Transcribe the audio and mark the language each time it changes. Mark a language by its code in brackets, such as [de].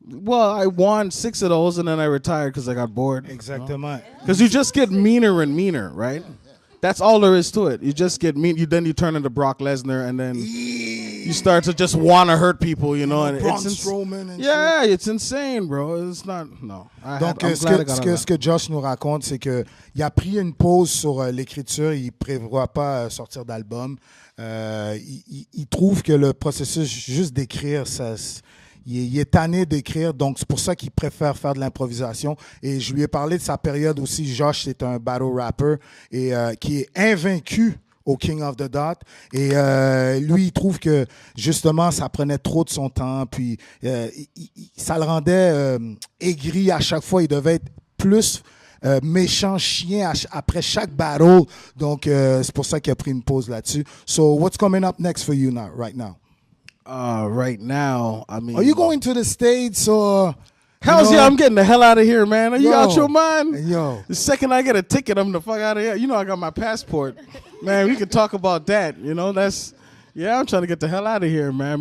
[en] Well, I won 6 of those, and then I retired because I got bored. [fr] Exactement. [en] Because you just get meaner and meaner, right? That's all there is to it. You just get mean. Then you turn into Brock Lesnar, and then you start to just want to hurt people, you know. And it's insane, bro. It's not, no. [fr] Donc, ce que Josh nous raconte, c'est que il a pris une pause sur l'écriture. Il prévoit pas sortir d'album. Il trouve que le processus juste d'écrire, il est tanné d'écrire, donc c'est pour ça qu'il préfère faire de l'improvisation. Et je lui ai parlé de sa période aussi. Josh, c'est un battle rapper et qui est invaincu au King of the Dot. Et lui, il trouve que justement, ça prenait trop de son temps. Puis ça le rendait aigri à chaque fois. Il devait être plus méchant chien après chaque battle. Donc c'est pour ça qu'il a pris une pause là-dessus. [en] So what's coming up next for you right now? Right now, I mean... Are you going to the States or... Hell yeah, I'm getting the hell out of here, man. Are you out your mind? Yo. The second I get a ticket, I'm the fuck out of here. You know I got my passport. Man, we can talk about that. You know, I'm trying to get the hell out of here, man.